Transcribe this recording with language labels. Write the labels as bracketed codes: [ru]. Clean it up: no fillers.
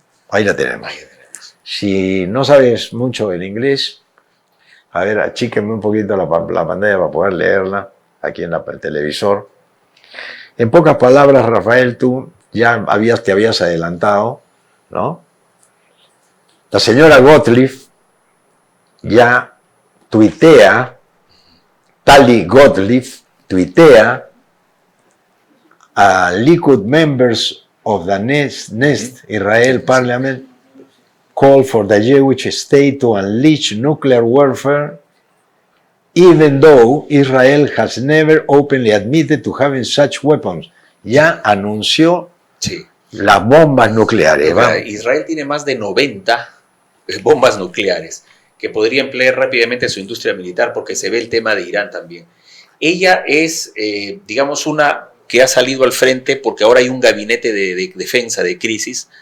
[es] Ahí la tenemos. Si no sabes mucho el inglés, a ver, achíquenme un poquito la pantalla para poder leerla aquí en el televisor. En pocas palabras, Rafael, tú ya te habías adelantado, ¿no? La señora Gottlieb ya tuitea, Tali Gottlieb tuitea a [en] Likud members of the Nest Israel Parliament call for the Jewish state to unleash nuclear warfare, even though Israel has never openly admitted to having such weapons. [es] Ya anunció las bombas nucleares. Israel tiene más de 90 bombas nucleares que podría emplear rápidamente su industria militar, porque se ve el tema de Irán también. Ella es, digamos, una que ha salido al frente porque ahora hay un gabinete de defensa de crisis.